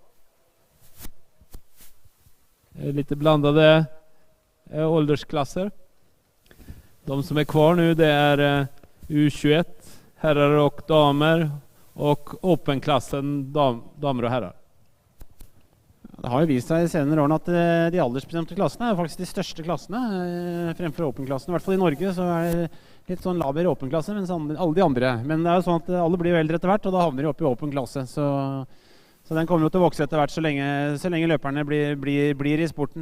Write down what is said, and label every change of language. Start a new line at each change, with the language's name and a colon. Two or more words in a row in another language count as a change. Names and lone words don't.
Swedish: Lite blandade åldersklasser. De som är kvar nu det är U21, herrar och damer, och Open-klassen damer och herrar.
Norwegian: Det har jo vist seg I senere årene at de aldersbestemte klassene er faktisk de største klassene fremfor Open-klassen. I hvert fall I Norge så er det litt sånn laber Open-klasse, mens alle de andre. Men det er jo sånn at alle blir jo eldre etter hvert, og da havner de opp I Open-klasse. Så den kommer jo til å vokse etter hvert så lenge løperne blir I sporten.